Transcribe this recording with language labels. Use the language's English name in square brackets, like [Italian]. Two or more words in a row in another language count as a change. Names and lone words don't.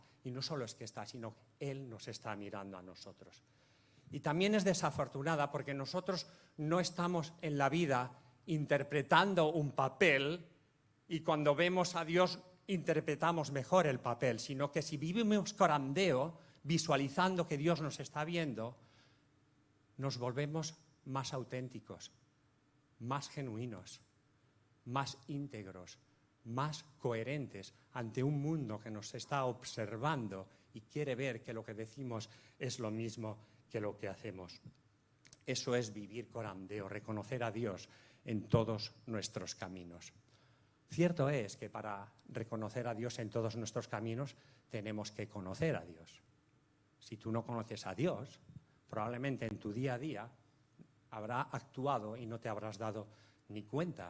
[Spanish] Y no solo es que está, sino que Él nos está mirando a nosotros. Y también es desafortunada porque nosotros no estamos en la vida interpretando un papel y cuando vemos a Dios interpretamos mejor el papel, sino que si vivimos [Latin] coram deo, [Spanish] visualizando que Dios nos está viendo, nos volvemos más auténticos, más genuinos, más íntegros, más coherentes ante un mundo que nos está observando y quiere ver que lo que decimos es lo mismo que lo que hacemos. Eso es vivir [Latin] coram deo, [Spanish] reconocer a Dios en todos nuestros caminos. Cierto es que para reconocer a Dios en todos nuestros caminos tenemos que conocer a Dios. Si tú no conoces a Dios, probablemente en tu día a día habrá actuado y no te habrás dado ni cuenta.